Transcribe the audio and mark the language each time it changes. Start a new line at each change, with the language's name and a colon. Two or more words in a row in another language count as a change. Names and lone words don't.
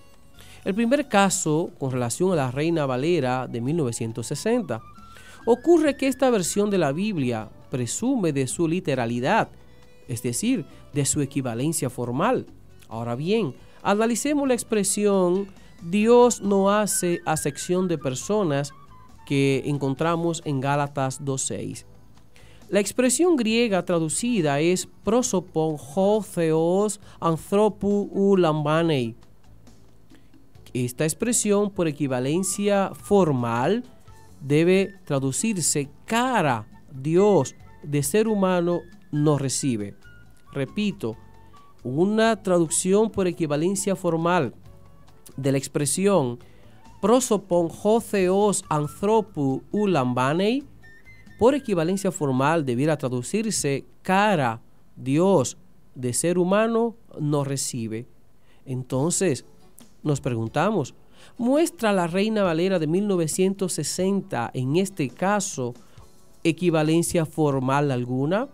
Spanish: El primer caso, con relación a la Reina Valera de 1960, ocurre que esta versión de la Biblia presume de su literalidad, es decir, de su equivalencia formal. Ahora bien, analicemos la expresión Dios no hace acepción de personas que encontramos en Gálatas 2:6. La expresión griega traducida es
Greek: πρόσωπον ὁ θεὸς ἀνθρώπου οὐ λαμβάνει.
Spanish: Esta expresión, por equivalencia formal, debe traducirse cara, Dios, de ser humano no recibe. Repito, una traducción por equivalencia formal de la expresión
Greek: πρόσωπον ὁ θεὸς ἀνθρώπου οὐ λαμβάνει,
Spanish: por equivalencia formal debiera traducirse cara, Dios, de ser humano no recibe. Entonces, nos preguntamos, ¿muestra la Reina Valera de 1960 en este caso equivalencia formal alguna?